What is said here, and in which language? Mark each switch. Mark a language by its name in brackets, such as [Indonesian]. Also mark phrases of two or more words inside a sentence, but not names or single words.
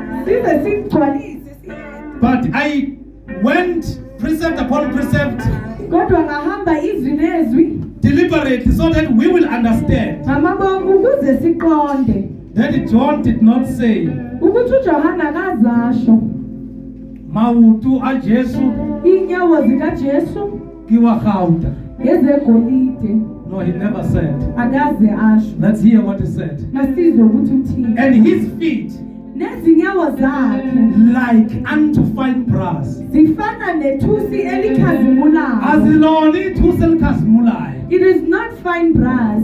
[English] But I went precept upon precept, deliberately, so that we will understand that John did not say Mautu a Jesu kiwa khauta. No, he never said. Let's hear what he said. And his feet like unto fine brass. It is not fine brass,